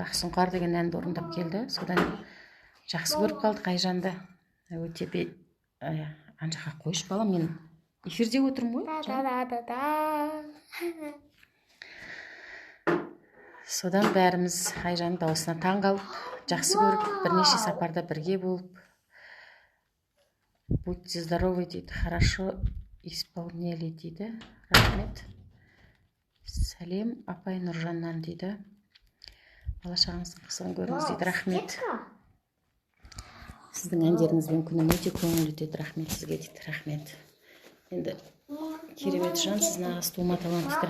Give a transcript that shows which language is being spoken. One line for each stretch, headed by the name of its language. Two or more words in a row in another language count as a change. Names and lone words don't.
Kazakh: Сұңқар деген әнді орындап келді. Содан жақсы көріп қалдық Айжанды. Өте ана жаққа қойшы балам, мен эфирде отырмын ғой. Содан бәріміз Айжан дауысына таң қалып, жақсы көріп, бірнеше сапарда бірге болып,
Russian: будьте здоровы дейді, хорошо исполнили дейді. Рахмет.
Kazakh: Сәлем апай Нұржаннан дейді. Бала-шағаңыздың қызығын көріңіз дейді. Рахмет. Сіздің әндеріңізбен күнім өте көңіл өтеді. Рахмет сізге дейді. Рахмет. Енді керемет жан, сіз нағыз тума талант дейді.